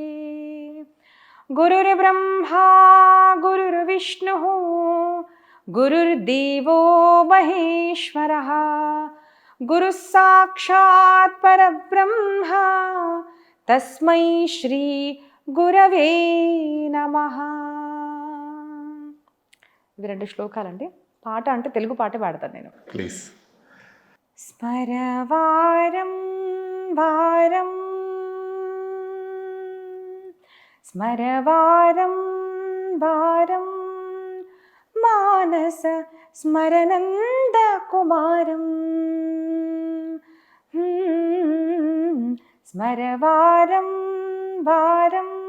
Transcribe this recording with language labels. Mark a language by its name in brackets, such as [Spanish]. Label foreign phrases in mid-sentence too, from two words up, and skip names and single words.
[Sanskrit] गुरुर्ब्रह्मा गुरुर्विष्णुः गुरुर्देवो महेश्वरः, गुरुः साक्षात् परब्रह्म, तस्मै श्री गुरवे नमः। [Telugu] ఇవి రెండు శ్లోకాలండి. పాట అంటే తెలుగు పాటే పాడతాను నేను. ప్లీజ్. [Sanskrit] స్మరవారం వారం స్మరవారం వారం మానస స్మరనంద కుమారం, స్మరవారం వారం.